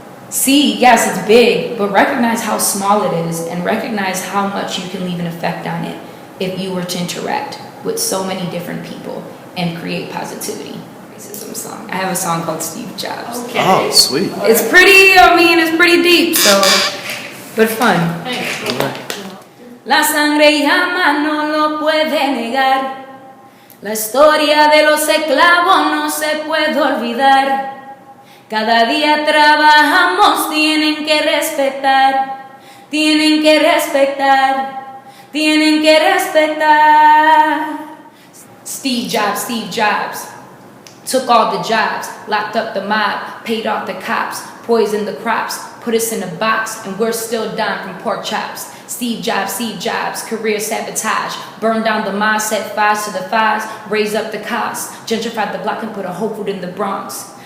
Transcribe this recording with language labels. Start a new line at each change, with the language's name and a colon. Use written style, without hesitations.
English: See, yes, it's big, but recognize how small it is, and recognize how much you can leave an effect on it if you were to interact with so many different people and create positivity. Racism song. I have a song called Steve Jobs. Okay. Oh, sweet. It's pretty deep, so, but fun.
Spanish: La sangre llama, no lo puede negar. La historia de los esclavos no se puede olvidar. Cada día trabajamos, tienen que respetar, tienen que respetar, tienen que respetar.
English: Steve Jobs took all the jobs, locked up the mob, paid off the cops, poisoned the crops, put us in a box, and we're still down from pork chops. Steve Jobs, career sabotage, burned down the mob, set fires to the fires, raised up the costs, gentrified the block and put a Whole Food in the Bronx.